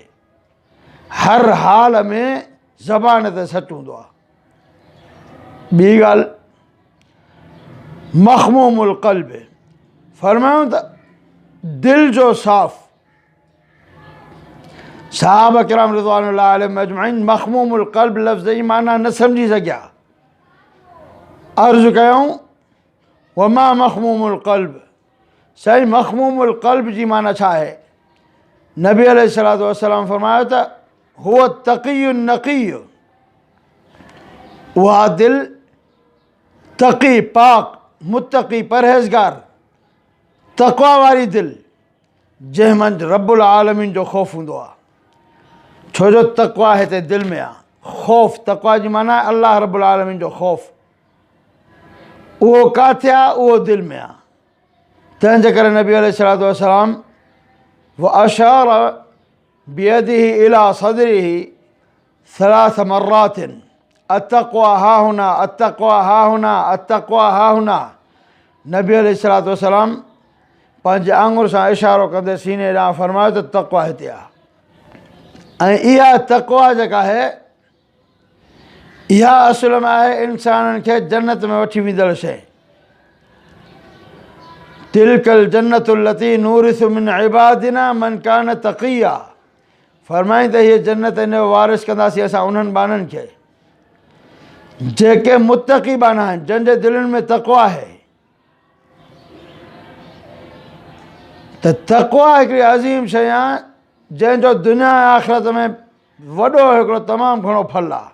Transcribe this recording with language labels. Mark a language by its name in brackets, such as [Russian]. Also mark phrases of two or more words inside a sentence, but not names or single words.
[Sindhi] हर हाल में ज़बान ते सचु हूंदो आहे। ॿी ॻाल्हि [Arabic] مخموم القلب, [Sindhi] फरमायूं त दिलि जो साफ़। सहाबा किराम [Arabic] رضوان الله عليهم أجمعين مخموم القلب [Sindhi] लफ़्ज़ जी माना न सम्झी सघिया। अर्ज़ु कयूं [Arabic] وما مخموم القلب, [Sindhi] साईं [Arabic] مخموم القلب [Sindhi] जी माना छा आहे? नबी [Arabic] عليه الصلاة والسلام [Sindhi] फरमायो त [Arabic] هو التقي النقي, [Sindhi] उहा दिलि तक़ी पाक मुत्तक़ी परहेज़गार तक़वा वारी दिलि जंहिं मंझि रब्बुल आलमीन जो ख़ौफ़ हूंदो आहे। छो जो तक़वा हिते दिलि में आहे। ख़ौफ़ तक़वा जी माना आहे अल्लाह रब्बुल आलमीन जो ख़ौफ़। उहो किथे आहे? उहो दिलि में आहे। तंहिंजे करे [Arabic] نبي عليه الصلاة والسلام وأشار بيده إلى صدره ثلاث مرات التقوى هاهنا التقوى هاهنا التقوى هاهنا. [Sindhi] नबी [Arabic] عليه الصلاة والسلام [Sindhi] पंहिंजे आङुर सां इशारो कंदे सीने ॾांहुं फरमायो त तक़वा हिते आहे। ऐं इहा तक़वा जेका आहे इहा असुल में आहे इंसाननि खे जन्नत में वठी वेंदड़ शइ। [Arabic] تلك الجنة التي نورث من عبادنا من كان تقيا, [Sindhi] फरमाईं त हीअ जन्नत इन जो वारिस कंदासीं असां उन्हनि बाननि खे जेके मुत्तक़ी बाना आहिनि, जंहिंजे दिलनि में तक़वा आहे। त तक़वा हिकिड़ी अज़ीम शइ आहे जंहिंजो दुनिया ऐं आख़िरत में वॾो हिकिड़ो तमामु घणो फल आहे।